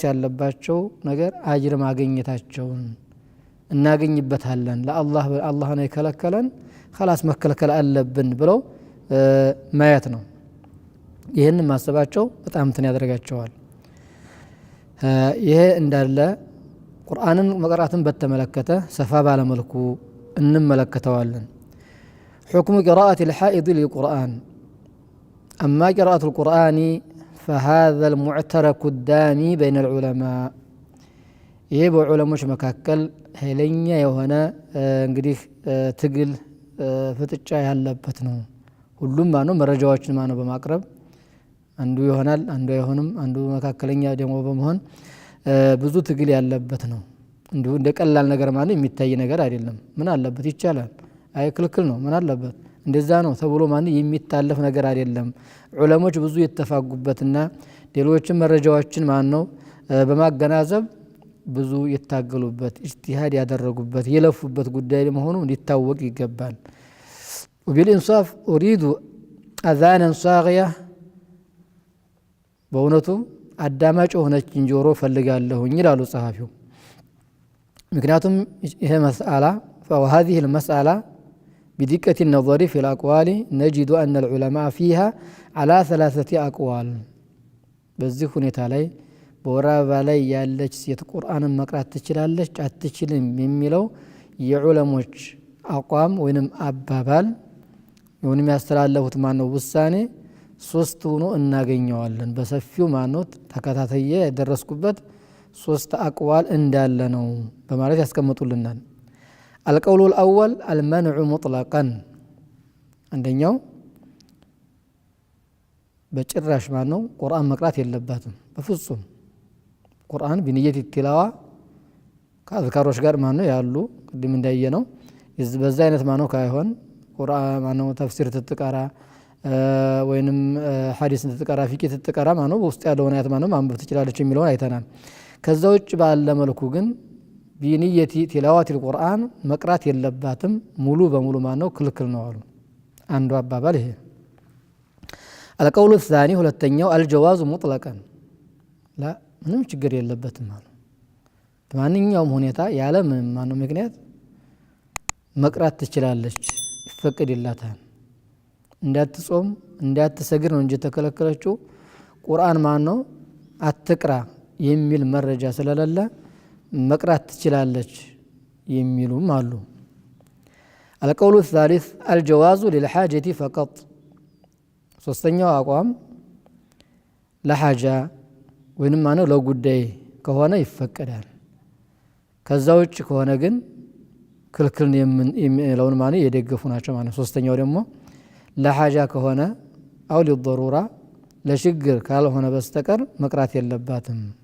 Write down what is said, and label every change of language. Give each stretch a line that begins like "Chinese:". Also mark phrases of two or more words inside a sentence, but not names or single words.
Amharic: ያለባቸው ነገር አጅር ማግኘታቸውን እናገኝበታለን። ለአላህ ነው የከለከለን خلاص መከልከል አለብን ብለው ማየት ነው። ይሄን ማሰባቸው በጣም ያደርጋቸዋል። ይሄ እንዳለ ቁርአንን መቅራትን በተመለከተ ሰፋ ባለ መልኩ እንመለከተዋለን።
Arabic: حكم قراءة الحائض للقرآن. أما قراءة القرآن فهذا المعترك الدامي بين العلماء.
Amharic: ይሄ በዑለሞች መካከል ኃይለኛ የሆነ እንግዲህ ትግል ፍጥጫ ያለበት ነው። ሁሉም ማነው መረጃዎችን ማነው በማቅረብ አንዱ ይሆናል፣ አንዱ አይሆንም፣ አንዱ መካከለኛ ደግሞ በመሆን ብዙ ትግል ያለበት ነው። እንዲሁ እንደ ቀላል ነገር ማነው የሚታይ ነገር አይደለም። ምን አለበት ይቻላል፣ አይ ክልክል ነው፣ ምን አለበት እንደዛ ነው ተብሎ ማነው የሚታለፍ ነገር አይደለም። ዑለሞች ብዙ የተፋጉበትና ሌሎችም መረጃዎችን ማነው በማገናዘብ ብዙ የታገሉበት ኢጅቲሃድ ያደረጉበት የለፉበት ጉዳይ መሆኑ ሊታወቅ ይገባል።
Arabic: وبالإنصاف أريد أذانا صاغية
Amharic: በእውነቱ አዳማጭ ሆነች እንጆሮ ፈልጋለሁ ይላሉ ጸሐፊው። ምክንያቱም ይሄ መስአላ
Arabic: فهذه المسألة بدقة النظر في الأقوال نجد أن العلماء فيها على 3 أقوال።
Amharic: በዚህ ሁኔታ ላይ በወር አበባ ላይ ያለች ሴት ቁርአንን መቅራት ትችላለች አትችልም የሚለው የዑለሞች አቋም ወይንም አባባል ወይንም ያስተላለፉት ማነው ውሳኔ 3 ሆኖ እናገኘዋለን። በሰፊው ማነው ተከታተየ ያደረስኩበት 3 አቅዋል እንዳለ ነው በማለት ያስቀምጡልናል።
Arabic: القول الأول المنع مطلقا።
Amharic: አንደኛው በጭራሽ ማነው ቁርአን መቅራት የለባትም በፍጹም። ቁርአን
Arabic: بنية التلاوة
Amharic: ከአዝካሮች ጋር ማነው ያሉ ቅድም እንዳየነው በዛ አይነት ማነው ካይሆን ቁርአን ማነው ተፍሲር ትትቀራ ወይንም ሐዲስ ትትቀራ ፊቂ ትትቀራ ማነው በውስጥ ያለውን አያት ማነው ማንበብ ትችላለች የሚለውን አይተናል። ከዛ ውጭ ባለ መልኩ ግን
Arabic: بنية تلاوة القرآن
Amharic: መቅራት የለባትም ሙሉ በሙሉ ማነው ክልክል ነው አሉ። አንዱ አባባል ይሄ።
Arabic: القول الثاني
Amharic: ሁለተኛው
Arabic: الجواز مطلقا لا
Amharic: ምንም ችግር የለበትም ማለት በማንኛውም ሁኔታ ያለ ምንም ማነው ምክንያት መቅራት ትችላለች ይፈቀድላታል። እንዳትጾም እንዳትሰግድ ነው እንጂ ተከለከለችው ቁርአን ማነው አትቅራ የሚል መረጃ ስለሌለ መቅራት ትችላለች የሚሉም አሉ።
Arabic: القول الثالث الجواز للحاجة فقط።
Amharic: ሶስተኛው አቋም ለሐጃ ወይንም ማነው ለጉዳይ ከሆነ ይፈቀዳል። ከዛ ውጭ ከሆነ ግን ክልክል የሚለውን ማነው የደገፉ ናቸው ማለት። ሶስተኛው ደግሞ ለሐጃ ከሆነ አው ለضروራ ለችግር ካልሆነ በስተቀር መቅራት የለባትም።